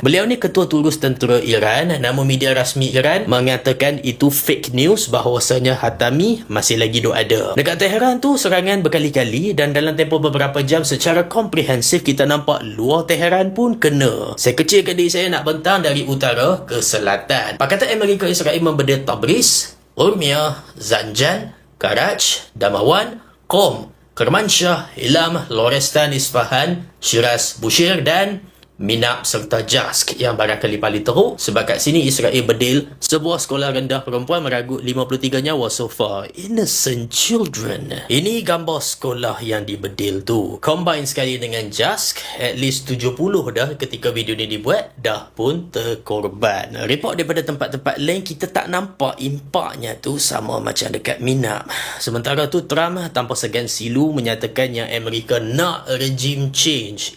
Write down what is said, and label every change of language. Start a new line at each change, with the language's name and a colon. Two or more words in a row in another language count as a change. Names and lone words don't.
Malay: Beliau ni ketua turus tentera Iran, namun media rasmi Iran mengatakan itu
English: fake news
Malay: bahawasanya Hatami masih lagi duk ada. Dekat Tehran tu serangan berkali-kali dan dalam tempoh beberapa jam secara komprehensif kita nampak luar Tehran pun kena. Saya kecilkan diri saya nak bentang dari utara ke selatan. Pakatan Amerika Israel membedil Tabriz, Urmia, Zanjan, Karaj, Damawan, Qom, Kermanshah, Ilam, Lorestan, Isfahan, Shiraz, Bushehr dan Minab serta Jask yang barangkali paling teruk sebab kat sini Israel bedil sebuah sekolah rendah perempuan meragut 53 nyawa
English: so far. Innocent children.
Malay: Ini gambar sekolah yang dibedil tu. Combine sekali dengan Jask,
English: at least
Malay: 70 dah ketika video ni dibuat dah pun terkorban. Report daripada tempat-tempat lain kita tak nampak impaknya tu sama macam dekat Minab. Sementara tu Trump tanpa segan silu menyatakan yang Amerika nak
English: regime change.